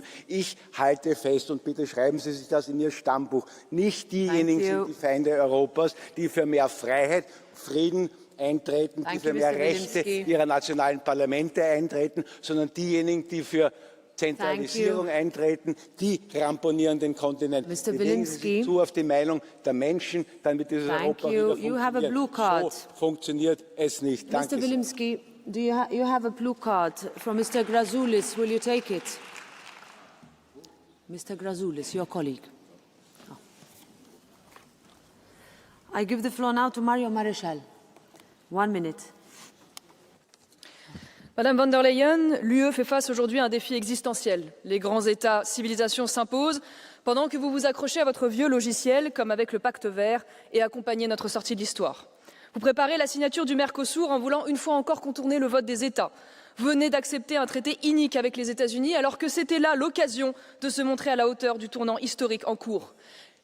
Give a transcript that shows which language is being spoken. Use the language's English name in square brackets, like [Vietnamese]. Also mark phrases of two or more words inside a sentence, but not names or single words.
[German] Ich halte fest, und bitte schreiben Sie sich das in Ihr Stammbuch, nicht diejenigen sind die Feinde Europas, die für mehr Freiheit, Frieden eintreten, die für mehr Rechte ihrer nationalen Parlamente eintreten, sondern diejenigen, die für Zentralisierung eintreten, die ramponieren den Kontinent. [English] Mr. [German] Legen Sie sich zu auf die Meinung der Menschen, dann wird dieses Europa wieder funktionieren. So funktioniert es nicht. Danke. [English] Mr. Wilimski, you have a blue card from Mr. Grazoulis. Will you take it? Mr. Grazoulis, your colleague. Oh. I give the floor now to Mario Maréchal. 1 minute. [French] Madame von der Leyen, l'UE fait face aujourd'hui à un défi existentiel. Les grands États civilisations s'imposent pendant que vous vous accrochez à votre vieux logiciel, comme avec le pacte vert, et accompagnez notre sortie de l'histoire. Vous préparez la signature du Mercosur en voulant une fois encore contourner le vote des États. Vous venez d'accepter un traité inique avec les États-Unis alors que c'était là l'occasion de se montrer à la hauteur du tournant historique en cours.